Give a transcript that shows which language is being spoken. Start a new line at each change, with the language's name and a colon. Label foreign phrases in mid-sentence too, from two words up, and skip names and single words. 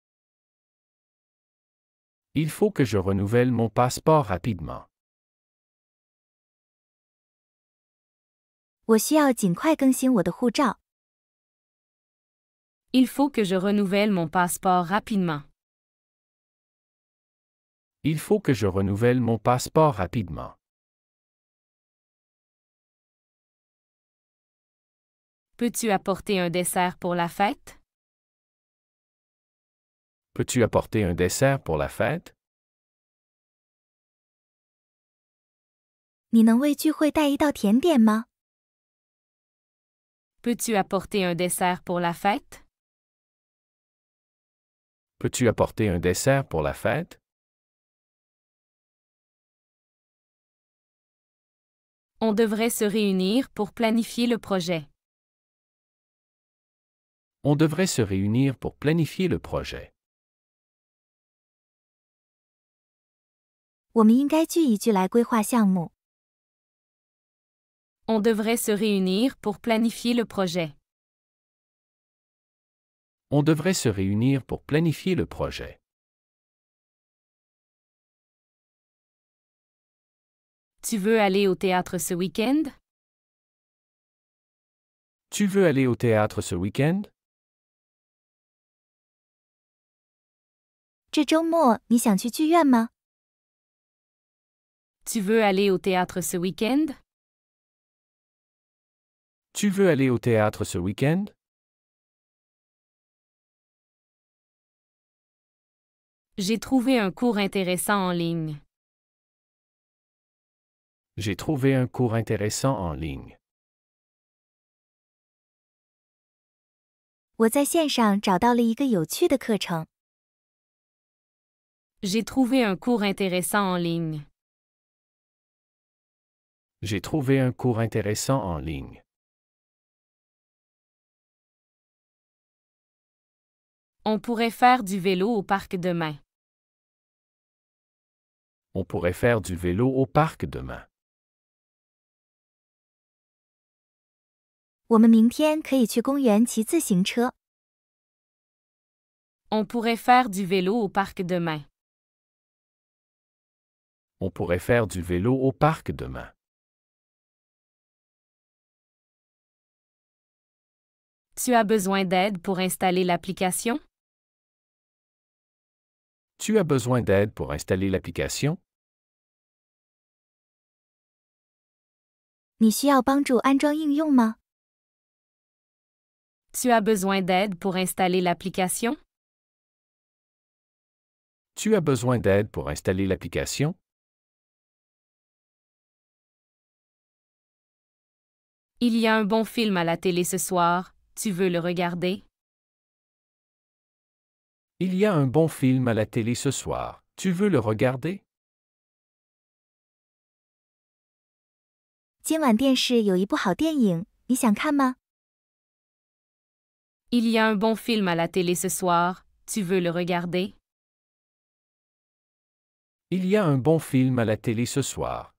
French: Il faut que je renouvelle mon passeport rapidement.
Chinese: 我需要尽快更新我的护照。
French: Il faut que je renouvelle mon passeport rapidement. Il faut que je renouvelle mon passeport rapidement. Peux-tu apporter un dessert pour la fête? Peux-tu apporter un dessert pour la fête?
Chinese: 你能为聚会带一道甜点吗？
French: Peux-tu apporter un dessert pour la fête? Peux-tu apporter un dessert pour la fête? On devrait se réunir pour planifier le projet. On devrait se réunir pour planifier le projet.
Chinese: 我们应该聚一聚来规划项目。
French: On devrait se réunir pour planifier le projet. On devrait se réunir pour planifier le projet. Tu veux aller au théâtre ce week-end? Tu veux aller au théâtre ce week-end?
Chinese: 这周末你想去剧院吗？
French: Tu veux aller au théâtre ce week-end? Tu veux aller au théâtre ce week-end? J'ai trouvé un cours intéressant en ligne. J'ai trouvé un cours intéressant en ligne.
Chinese: 我在线上找到了一个有趣的课程。
French: J'ai trouvé un cours intéressant en ligne. J'ai trouvé un cours intéressant en ligne. On pourrait faire du vélo au parc demain. On pourrait faire du vélo au parc demain.
Chinese: 我们明天可以去公园骑自行车。
French: On pourrait faire du vélo au parc demain. On pourrait faire du vélo au parc demain. Tu as besoin d'aide pour installer l'application? Tu as besoin d'aide pour installer l'application?
Chinese: 你需要帮助安装应用吗？
French: Tu as besoin d'aide pour installer l'application? Tu as besoin d'aide pour installer l'application? Il y a un bon film à la télé ce soir. Tu veux le regarder? Il y a un bon film à la télé ce soir. Tu veux le regarder?
Chinese: 今晚电视有一部好电影，你想看吗？
French: Il y a un bon film à la télé ce soir. Tu veux le regarder? Il y a un bon film à la télé ce soir.